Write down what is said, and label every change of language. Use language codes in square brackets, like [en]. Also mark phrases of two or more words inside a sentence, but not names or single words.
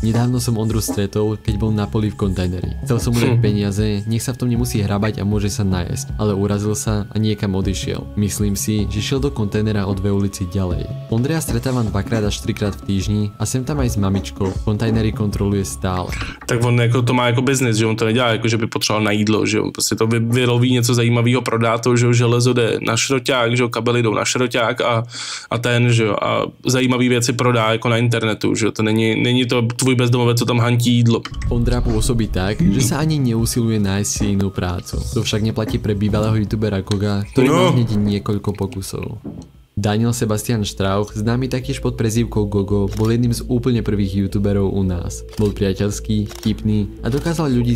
[sk] Nedávno som Ondru stretol, keď bol na poli v kontajneri. Chcel som mu dať peniaze, nech sa v tom nemusí hrabať a môže sa najesť, ale urazil sa a niekam odišiel. Myslím si, že šiel do kontajnera o 2 ulici ďalej. Ondreja stretávam 2-krát až 3-krát v týždni a sem tam aj s mamičkou. Kontajnery kontroluje stále. [cs] Tak on jako to má jako biznis, že on to nedělá jako, že by potřeboval na jídlo, že on prostě to vyloví něco zajímavého, prodá to, že jo, železo jde na šroťák, že jo, kabely jdou na šroťák a ten, že jo, a zajímavé věci prodá jako na internetu, že jo, to není to tvůj bezdomovec, co tam hantí jídlo. [sk] Ondra pôsobí tak, že sa ani neusiluje nájsť si inú prácu. To však neplatí pre bývalého youtubera Koga, ktorý mal hneď niekoľko pokusov. Daniel Sebastian Strauch, známy taktiež pod prezývkou Gogo, bol jedným z úplne prvých youtuberov u nás. Bol priateľský, vtipný a dokázal ľudí